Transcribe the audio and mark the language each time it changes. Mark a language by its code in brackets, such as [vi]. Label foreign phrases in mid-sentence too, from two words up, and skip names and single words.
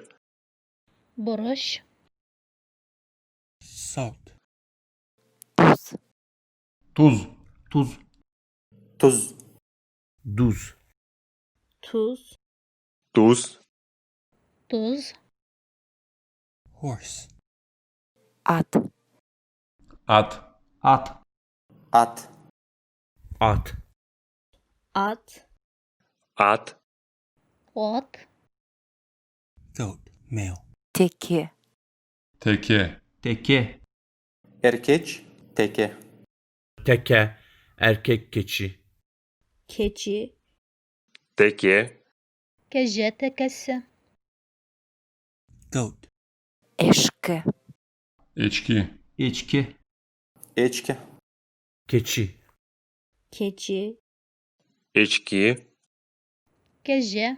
[kk] Бұрыш. [en] Salt. [tr] Tuz. Tuz. Tuz. Tuz. [az] Duz. [tr] Tuz. Tuz. [kk] Тұз. [en] Horse. [tr] At. At. At. At. At. At. At. [kk] От. [en] Goat. Male. [tr] Teke. Teke. Teke. Erkeç. Teke. Teke. Erkek keçi. Keçi. Teke. [kk] Кәже тәкәсі. [en] Goat. [tr] Eşki. İçki. İçki. İçki. Keçi. Keçi. İçki. [kk] Кәже.